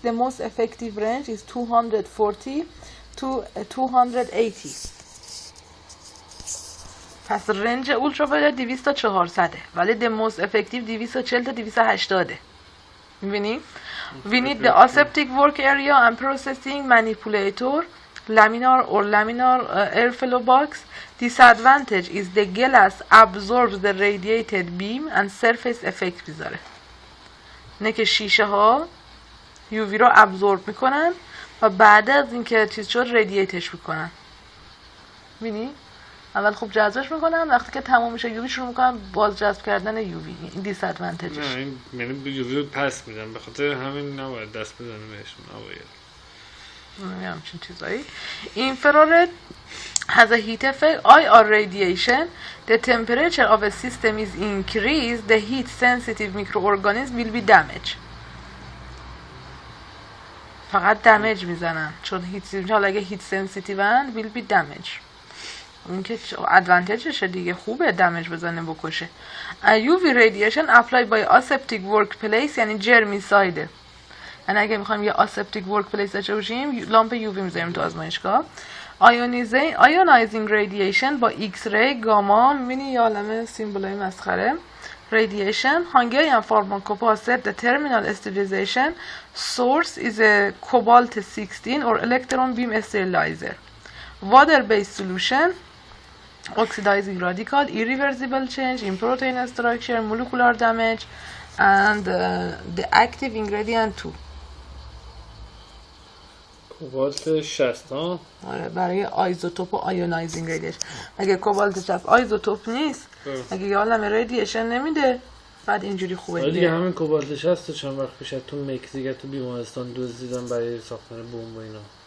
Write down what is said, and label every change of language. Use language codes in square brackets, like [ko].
[en] The most effective range is 240 to 280. [fa] پس رنج ultraviolet 200 تا 400 ولی the most effective 240 تا 280. [en] می‌بینی؟ We need the aseptic work area and processing manipulator, laminar airflow box. Disadvantage is the glass absorbs the radiated beam and surface effect میذاره. [fa] نه که شیشه ها UV رو ابزورب میکنن و بعد از اینکه چیز شد ردییتش میکنن. ببینی؟ اول خوب جذبش میکنن، وقتی که تمام میشه یووی شروع میکنن باز جذب کردن یووی. این دیسادوانتجش. نه این یعنی یووی رو پس میدن، به خاطر همین نباید دست بزنیم بهشون. نباید همچین چیزایی. [en] Infrared has a heat effect. IR radiation, the temperature of a system is increased, the heat sensitive microorganisms will be damaged. [fa] فقط دمیج میزنن چون هیت، حالا اگه هیت سنسیتیون will be damaged. اون که ادوانتجشه دیگه، خوبه دمیج بزنه بکشه. [en] UV radiation applied by aseptic workplace یعنی جرمیسایده. [fa] یعنی اگه میخوایم یه aseptic workplace داشته باشیم لامپ UV میذاریم تو آزمایشگاه. Ionizing radiation با X-ray گاما، میبینی یه عالمه سیمبولای مسخره. [en] Radiation. Hungarian pharmacopoeia said the terminal sterilization source is a cobalt-16 or electron beam sterilizer. Water-based solution, oxidizing radical, irreversible change in protein structure, molecular damage, and the active ingredient too. [fa] کوبالت 60 ها؟ آره برای آیزوتوپ و آیونایزینگ ریدیشن. اگه کوبالت 60 آیزوتوپ نیست، اگه یه عالمه ریدیشن نمیده، بعد اینجوری خوبه دیگه. همین کوبالت 60 چند وقت پیش تو مکزیک تو بیمارستان دزدیدن برای ساختن بمب و اینا.